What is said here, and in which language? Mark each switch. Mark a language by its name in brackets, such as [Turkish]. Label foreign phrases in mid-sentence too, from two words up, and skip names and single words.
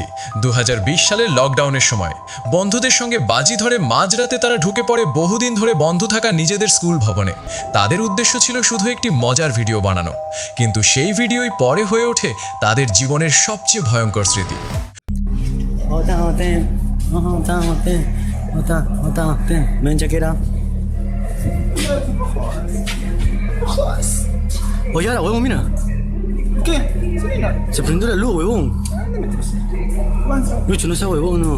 [Bangla] 2020 সালের লকডাউনের সময় বন্ধুদের সঙ্গে বাজি ধরে মাঝরাতে তারা ঢুকে পড়ে বহুদিন ধরে বন্ধ থাকা নিজেদের স্কুল ভবনে। তাদের উদ্দেশ্য ছিল শুধু একটি মজার ভিডিও বানানো, কিন্তু সেই ভিডিওই পরে হয়ে ওঠে তাদের জীবনের সবচেয়ে ভয়ঙ্কর স্মৃতি। [Spanish] Oye, ahora, huevón, mira. ¿Qué? Se prendió la luz, huevón. Lucho, no seas huevón, no.